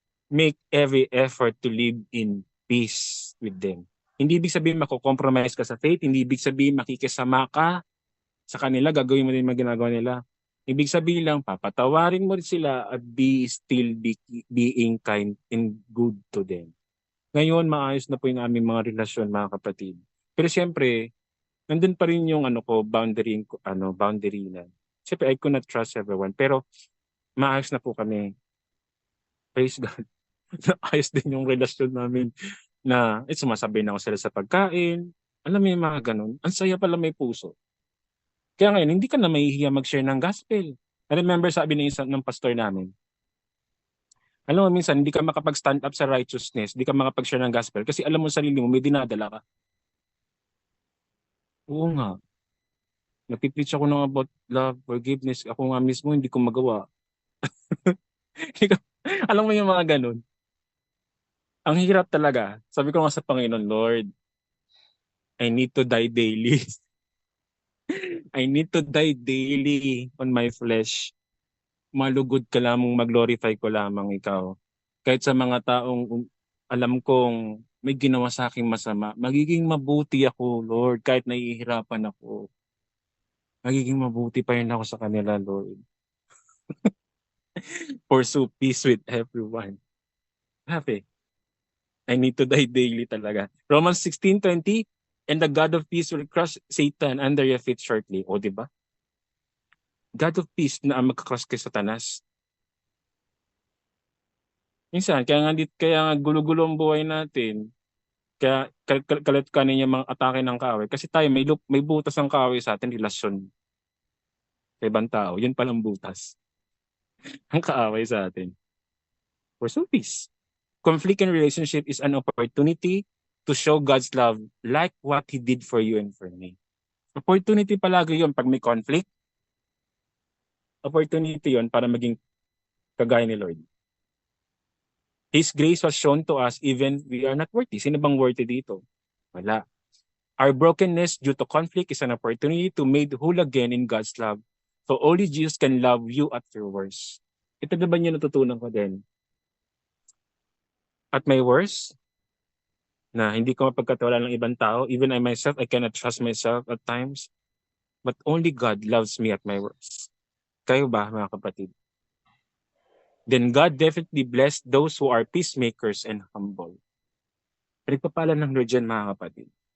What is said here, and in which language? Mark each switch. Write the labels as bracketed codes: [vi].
[en] Make every effort to live in peace with them. [tl] Hindi ibig sabihin mako-compromise ka sa faith, hindi ibig sabihin makikisama ka sa kanila, gagawin mo din mga ginagawa nila. Ibig sabihin lang, papatawarin mo rin sila at [en] being kind and good to them. [tl] Ngayon, maayos na po yung aming mga relasyon, mga kapatid. Pero siyempre, nandun pa rin yung boundary na. [en] Siyempre, I could not trust everyone. [tl] Pero maayos na po kami. Praise God. Ayos din yung relasyon namin na sumasabay na ako sila sa pagkain. Alam mo yung mga ganun. Ang saya pala may puso. Kaya ngayon, hindi ka na mahihiya mag-share ng gospel. [en] I remember [tl] sabi ng pastor namin, alam mo, minsan hindi ka makapag-stand up sa righteousness, hindi ka makapag-share ng gospel kasi alam mo sa sarili mo, may dinadala ka. Oo nga. Nagpipreach ako ng about love, forgiveness. Ako nga mismo, hindi ko magawa. Alam mo yung mga ganun. Ang hirap talaga. Sabi ko nga sa Panginoon, [en] Lord, I need to die daily. I need to die daily on my flesh. [tl] Malugod ka lamang, mag-glorify ko lamang ikaw. Kahit sa mga taong alam kong may ginawa sa aking masama, magiging mabuti ako, Lord, kahit nahihirapan ako. Magiging mabuti pa rin ako sa kanila, Lord. [en] Pursue peace with everyone. Happy. I need to die daily talaga. Romans 16:20, and the God of peace will crush Satan under your feet shortly. [tl] O, di ba? God of peace na ang magkakrush kay Satanas. Minsan, kaya nga gulo-gulo ang buhay natin. Kaya kalit kanin yung mga atake ng kaaway. Kasi tayo, may butas ng kaaway sa atin, relasyon sa ibang tao. Yun palang butas. Ang kaaway sa atin. Pursue peace. [en] Conflict in relationship is an opportunity to show God's love like what He did for you and for me. [tl] Opportunity palagi yun pag may conflict. Opportunity yun para maging kagaya ni Lord. [en] His grace was shown to us even we are not worthy. [tl] Sino bang worthy dito? Wala. [en] Our brokenness due to conflict is an opportunity to made whole again in God's love. So only Jesus can love you at your worst. [tl] Ito na ba niyo natutunan ko din? [en] At my worst, [tl] na hindi ko mapagkatiwalaan ng ibang tao, [en] even I myself, I cannot trust myself at times. But only God loves me at my worst. [tl] Kayo ba, mga kapatid? [en] Then God definitely blessed those who are peacemakers and humble. [tl] Pinagpapala ng Lord yan, mga kapatid.